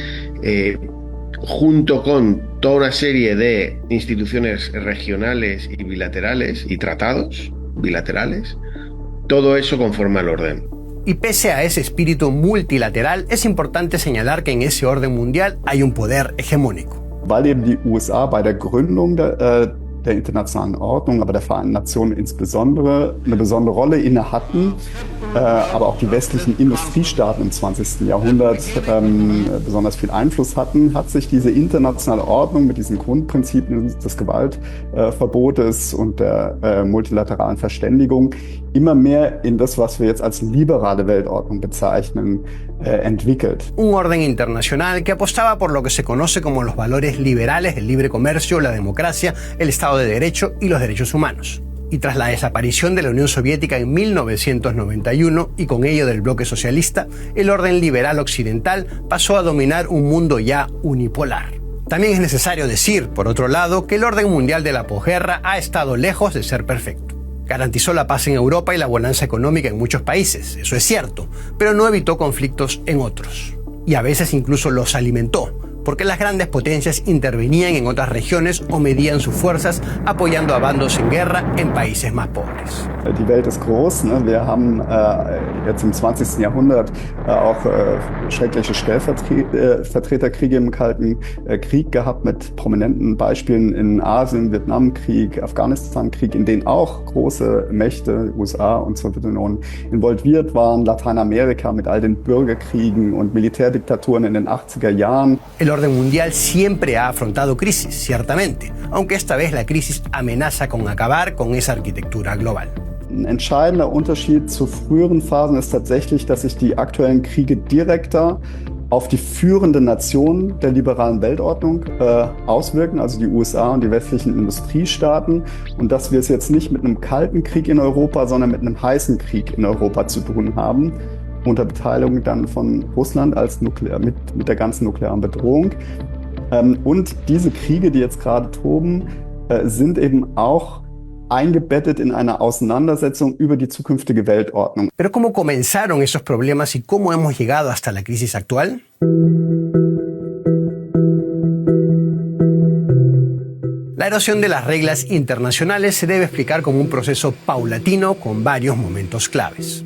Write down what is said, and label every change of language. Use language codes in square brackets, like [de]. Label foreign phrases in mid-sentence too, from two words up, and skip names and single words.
[es] junto con toda una serie de instituciones regionales y bilaterales y tratados bilaterales, todo eso conforma el orden. Y pese a ese espíritu multilateral, es importante señalar que en ese orden mundial hay un poder hegemónico. [de] Weil eben die USA bei der Gründung der internationalen Ordnung, aber der Vereinten Nationen insbesondere eine besondere Rolle inne hatten, aber auch die westlichen Industriestaaten im 20. Jahrhundert besonders viel Einfluss hatten, hat sich diese internationale Ordnung mit diesen Grundprinzipien des Gewaltverbotes und der multilateralen Verständigung immer mehr in das, was wir jetzt als liberale Weltordnung bezeichnen, entwickelt. [es] Un orden internacional que apostaba por lo que se conoce como los valores liberales, el libre comercio, la democracia, el Estado de Derecho y los derechos humanos. Y tras la desaparición de la Unión Soviética en 1991 y con ello del bloque socialista, el orden liberal occidental pasó a dominar un mundo ya unipolar. También es necesario decir, por otro lado, que el orden mundial de la posguerra ha estado lejos de ser perfecto. Garantizó la paz en Europa y la bonanza económica en muchos países, eso es cierto, pero no evitó conflictos en otros. Y a veces incluso los alimentó, porque las grandes potencias intervenían en otras regiones o medían sus fuerzas apoyando a bandos en guerra en países más pobres. [de] Die Welt ist groß. Ne? Wir haben jetzt im 20. Jahrhundert auch schreckliche Stellvertreterkriege im Kalten Krieg gehabt mit prominenten Beispielen in Asien, Vietnamkrieg, Afghanistankrieg, in denen auch große Mächte, USA und Sowjetunion, involviert waren, Lateinamerika mit all den Bürgerkriegen und Militärdiktaturen in den 80er Jahren. [es] El orden mundial siempre ha afrontado crisis, ciertamente, aunque esta vez la crisis amenaza con acabar con esa arquitectura global. [de] Ein entscheidender Unterschied zu früheren Phasen ist tatsächlich, dass sich die aktuellen Kriege direkter auf die führenden Nationen der liberalen Weltordnung auswirken, also die USA und die westlichen Industriestaaten, und dass wir es jetzt nicht mit einem kalten Krieg in Europa, sondern mit einem heißen Krieg in Europa zu tun haben, unter Beteiligung dann von Russland als mit der ganzen nuklearen Bedrohung. Und diese Kriege, die jetzt gerade toben, sind eben auch eingebettet in eine Auseinandersetzung über die zukünftige Weltordnung. [es] Pero ¿cómo comenzaron esos problemas y cómo hemos llegado hasta la crisis actual? La erosión de las reglas internacionales se debe explicar como un proceso paulatino con varios momentos claves.